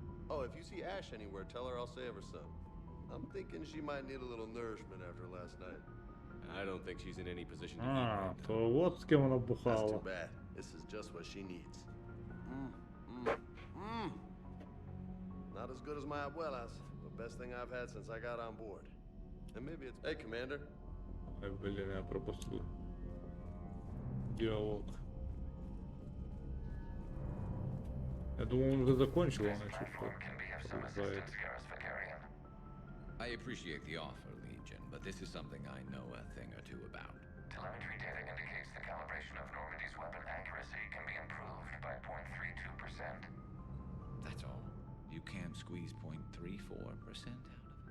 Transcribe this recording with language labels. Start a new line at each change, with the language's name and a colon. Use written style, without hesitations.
English: Oh, if you see Ash anywhere, tell her I'll save her some. I'm thinking she might need a little nourishment after last night. I don't think she's in any position to
Russian: А, то вот с кем она
English: That's
Russian: бухала.
English: too bad. This is just what she needs. Not as good as my abuela's, but best thing I've had since I got on board. And maybe it's... Hey, Commander.
Russian: Ай, блин, я пропустил диалог. Я думал, он уже закончил, он еще продолжает.
English: I appreciate the offer, Legion, but this is something I know a thing or two about. Telemetry data indicates the calibration of Normandy's weapon accuracy can be improved by 0.32%. That's all. You can't squeeze 0.34% out of it.